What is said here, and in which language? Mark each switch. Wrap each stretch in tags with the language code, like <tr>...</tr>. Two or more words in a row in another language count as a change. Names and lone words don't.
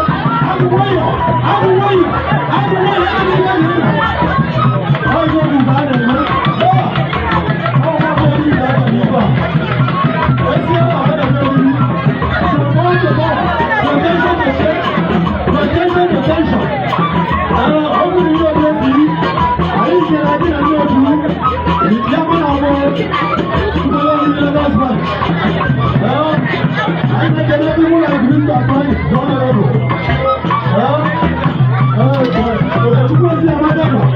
<en>I'm waiting. I'm waiting. I'm waiting. I'm waiting. Oh, you know what I'm talking about? Oh. Oh, I'm waiting. Let's see how I'm gonna do it. So, first of all, protection, protection, protection, protection.</en> <ig>Ee, ọ bụrụ ihe ọzọ dị, anyị chere gị na ndị otu ya mụ na ọgbọ. Ndị ọzọ dị na</ig> <en>last man.</en> <ig>Ee, anyị na-ekele ndị mụ na agụrụ ndụ atọ anyị, ndị ọrụ ọrụ. Ee, ee, ee, Chukwu ozi amaka nọ.</ig>